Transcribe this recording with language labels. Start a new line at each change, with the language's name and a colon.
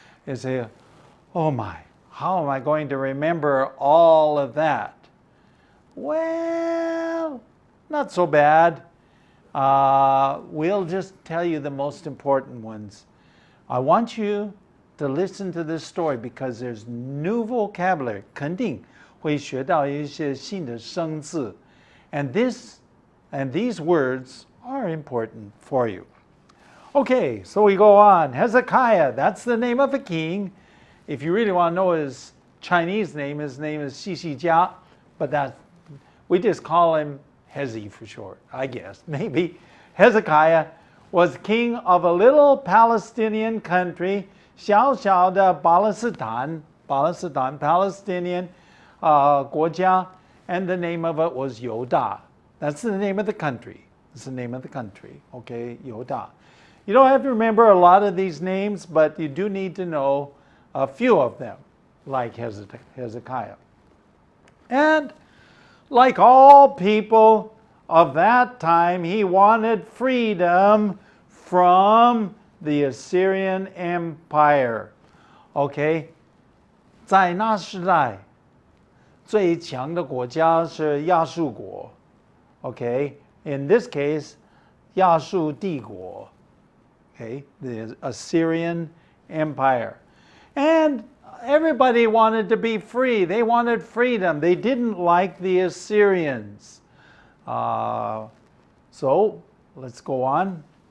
English: You say, oh my, how am I going to remember all of that? Well, not so bad. We'll just tell you the most important ones. I want you to listen to this story because there's new vocabulary.
Chinese: 肯定会学到一些新的生字.
English: And these words are important for you. Okay, so we go on. Hezekiah, that's the name of a king. If you really want to know his Chinese name, his name is Xixijia, but we just call him Hezi for short, I guess. Maybe. Hezekiah was king of a little Palestinian country,
Chinese: 小小的巴勒斯坦,
English: Palestinian
Chinese: 国家,
English: and the name of it was Yoda. That's the name of the country. It's the name of the country, okay, Yoda. You don't have to remember a lot of these names, but you do need to know a few of them, like Hezekiah. And like all people of that time, he wanted freedom from the Assyrian Empire. Okay?
Chinese: 在那时代，最强的国家是亚述国.
English: Okay? In this case,
Chinese: 亚述帝国.
English: Okay? The Assyrian Empire. And everybody wanted to be free. They wanted freedom. They didn't like the Assyrians. So, let's go on.